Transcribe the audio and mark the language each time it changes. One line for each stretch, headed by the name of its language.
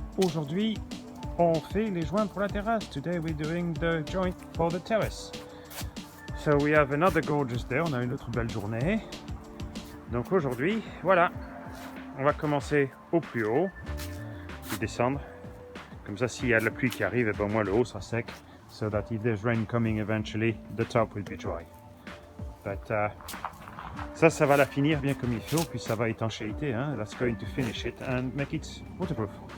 French: Aujourd'hui, on fait les joints pour la terrasse.
English: Today we're doing the joint for the terrace. So we have another gorgeous day.
French: On a une autre belle journée. Donc aujourd'hui, voilà. On va commencer au plus haut, puis descendre. Comme ça, s'il y a de la pluie qui arrive, et ben au moins le haut sera sec.
English: So that if there's rain coming eventually, the top will be dry. But
French: ça va la finir bien comme il faut, puis ça va étanchéité.
English: That's going to finish it and make it waterproof.